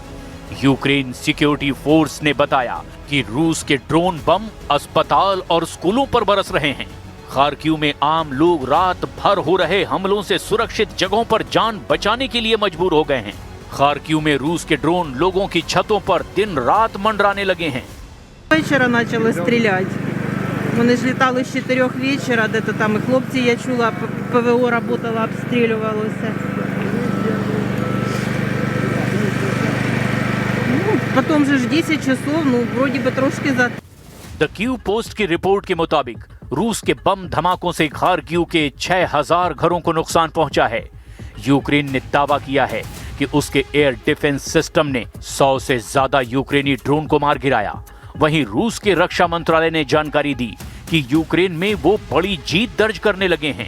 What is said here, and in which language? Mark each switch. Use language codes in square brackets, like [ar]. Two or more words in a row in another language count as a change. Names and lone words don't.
[hi] यूक्रेन [en] security force [hi] ने बताया कि रूस के ड्रोन बम अस्पताल और स्कूलों पर बरस रहे हैं। खार्किव में आम लोग रात भर हो रहे हमलों से सुरक्षित जगहों पर जान बचाने के लिए मजबूर हो गए हैं। खार्किव में रूस के ड्रोन लोगों की छतों पर दिन रात मंडराने लगे हैं। [ru] Вечера начали стрелять. [uk] Вони ж літали з 4 вечора, де-то там і хлопці, я чула, [ru] ПВО работало, [uk] обстрілювалося. Ну, потім же ж 10 часов, ну, вроді би трошки за... [hi] द क्यू पोस्ट की रिपोर्ट के मुताबिक रूस के बम धमाकों से खार्किव के 6000 घरों को नुकसान पहुंचा है। यूक्रेन ने दावा किया है कि उसके [en] air defense system [hi] ने 100 से ज्यादा यूक्रेनी ड्रोन को मार गिराया। वहीं रूस के रक्षा मंत्रालय ने जानकारी दी कि यूक्रेन में वो बड़ी जीत दर्ज करने लगे हैं।